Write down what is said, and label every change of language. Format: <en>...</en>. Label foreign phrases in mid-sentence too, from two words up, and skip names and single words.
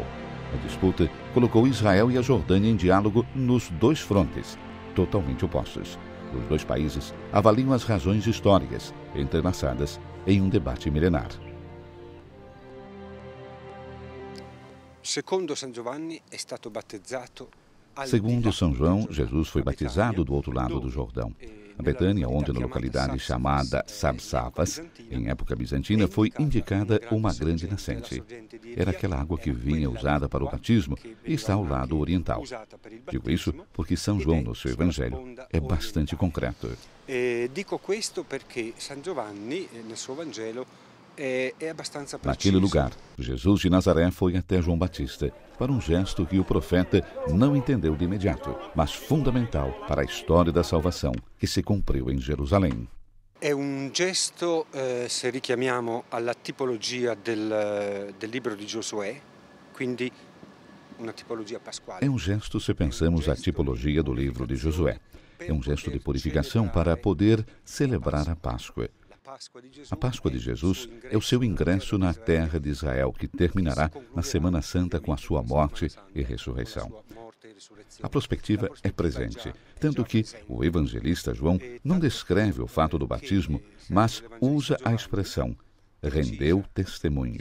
<pt>A disputa colocou Israel e a Jordânia em diálogo nos dois frontes, totalmente opostos. Os dois países avaliam as razões históricas, entrelaçadas em um debate milenar. Segundo São</pt> <it>Giovanni, é stato battezzato.</it> <pt>Segundo São João, Jesus foi batizado do outro lado do Jordão. A Betânia, onde na localidade chamada Sabsavas, em época bizantina, foi indicada uma grande nascente. Era aquela água que vinha usada para o batismo e está ao lado oriental. Digo isso porque São João, no seu evangelho, é bastante concreto.</pt> <it>Dico questo perché San Giovanni, nel suo Vangelo, é abbastanza preciso.</it> <pt>Naquele lugar, Jesus de Nazaré foi até João Batista para um gesto que o profeta não entendeu de imediato, mas fundamental para a história da salvação que se cumpriu em Jerusalém.</pt> <it>È un gesto, se richiamiamo alla tipologia del libro di Giosuè, quindi una tipologia pasquale.</it> <pt>É um gesto se pensamos a tipologia do livro de Josué. É um gesto de purificação para poder celebrar a Páscoa. A Páscoa de Jesus é o seu ingresso na terra de Israel, que terminará na Semana Santa com a sua morte e ressurreição. A perspectiva é presente, tanto que o evangelista João não descreve o fato do batismo, mas usa a expressão rendeu testemunho.</pt>